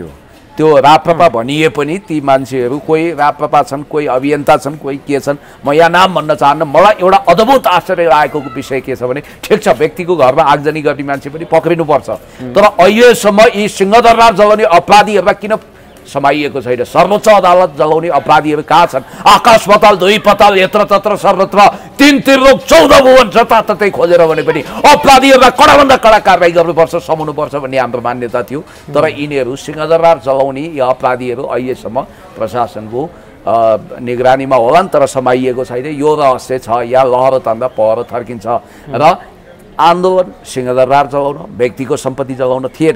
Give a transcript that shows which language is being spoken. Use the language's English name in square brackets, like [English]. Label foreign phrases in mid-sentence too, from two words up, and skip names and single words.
[Nepali] त्यो राप्रपा भनिए पनि ती मान्छेहरू कोही राप्रपा छन्, कोही अभियन्ता छन्, कोही के छन्, म यहाँ नाम भन्न चाहन्न। मलाई एउटा अद्भुत आश्चर्य लागेको विषय के छ भने ठिक छ व्यक्तिको घरमा आगजनी गर्ने मान्छे पनि पक्रिनुपर्छ, तर अहिलेसम्म यी सिंहदरबार जलाउने अपराधीहरूलाई किन समाइएको छैन? सर्वोच्च अदालत जलाउने अपराधीहरू कहाँ छन्? आकाश पाताल दुई पाताल यत्र तत्र सर्वत्र 3 त्रिलोक 14 भुवन जताततै खोजेर भने पनि अपराधीहरूलाई कडाभन्दा कडा कारबाही गर्नुपर्छ, समाउनुपर्छ भन्ने हाम्रो मान्यता थियो। तर यिनीहरू सिंहदरबार जलाउने यी अपराधीहरू अहिलेसम्म प्रशासनको निगरानीमा होलान्, तर समाइएको छैन। यो रहस्य छ, या लहरो तान्दा पहरो थर्किन्छ र आन्दोलन सिंहदरबार जलाउन, व्यक्तिको सम्पत्ति जलाउन थिएन।